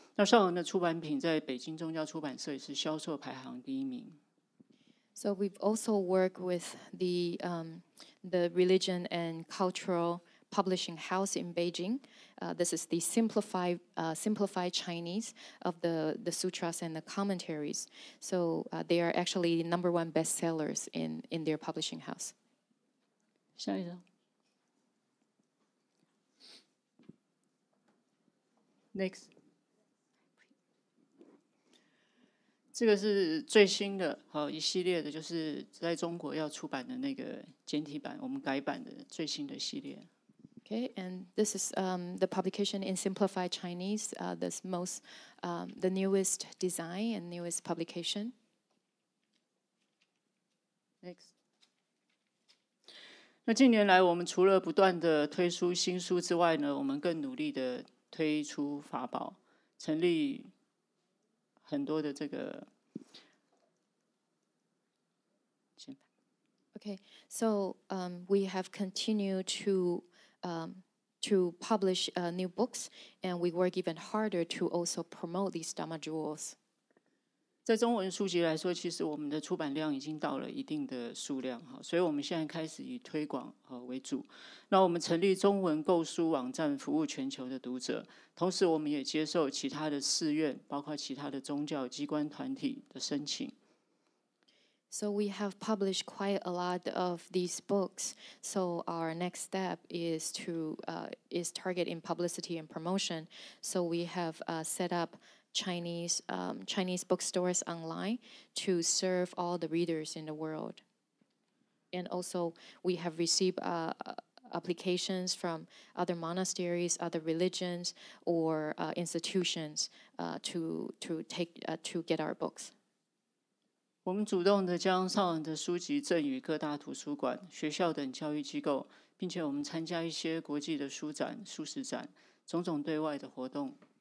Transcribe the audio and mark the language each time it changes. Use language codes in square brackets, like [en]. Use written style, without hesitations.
[zh] 那上人的出版品在北京宗教出版社也是销售排行第1名。 [en] So we've also worked with the religion and cultural publishing house in Beijing. This is the simplified Chinese of the sutras and the commentaries. So they are actually #1 bestsellers in their publishing house. [zh] 下一张。 [en] Next， [zh] 这个是最新的一系列的，就是在中国要出版的那个简体版，我们改版的最新的系列。 [en] Okay, and this is the publication in simplified Chinese, the newest design and newest publication. Next. [zh] 那近年来，我们除了不断的推出新书之外呢，我们更努力的推出法宝，成立很多的这个。 [en] Okay, so we have continued to publish new books, and we work even harder to also promote these Dharma jewels. [zh] 在中文书籍来说，其实我们的出版量已经到了一定的数量，所以我们现在开始以推广为主。那我们成立中文购书网站，服务全球的读者，同时我们也接受其他的寺院，包括其他的宗教机关团体的申请。 [en] So we have published quite a lot of these books. So our next step is target in publicity and promotion. So we have set up Chinese bookstores online to serve all the readers in the world. And also we have received applications from other monasteries, other religions, or institutions to get our books. [zh] 我们主动的将上人的书籍赠予各大图书馆、学校等教育机构，并且我们参加一些国际的书展、素食展，种种对外的活动。